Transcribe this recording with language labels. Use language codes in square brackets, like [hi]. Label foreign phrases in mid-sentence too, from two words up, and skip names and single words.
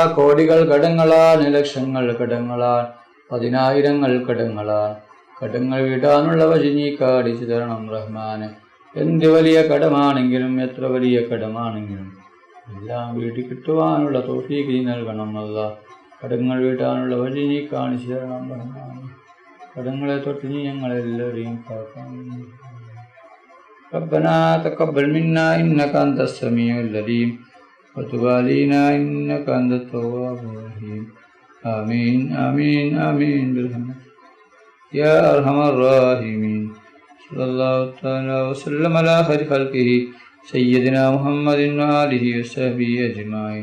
[ml] കോടികൾ കടങ്ങളാൽ, ലക്ഷങ്ങൾ കടങ്ങളാൽ, 10,000 കടങ്ങളാൽ കടങ്ങൾ വീടാനുള്ള വഴി നീ കാണിച്ചു തരണം റഹ്മാനെ. എന്ത് വലിയ കടമാണെങ്കിലും എത്ര വലിയ കടമാണെങ്കിലും എല്ലാം വീട്ടിൽ കിട്ടുവാനുള്ള തൗഫീഖ് നീ നൽകണം അല്ലാഹ്. കടങ്ങൾ വീട്ടാനുള്ള വഴി നീ കാണിച്ചു തരണം റഹ്മാനെ. കടങ്ങളെ തൊട്ട് നീ ഞങ്ങളെല്ലാവരെയും കാക്കണം. [ar] ربنا تقبل منا إنك أنت السميع العليم وتب علينا إنك أنت التواب الرحيم. آمين آمين آمين برحمتك يا أرحم الراحمين. صلى الله تعالى وسلم على خير خلقه سيدنا محمد وآله وصحبه أجمعين.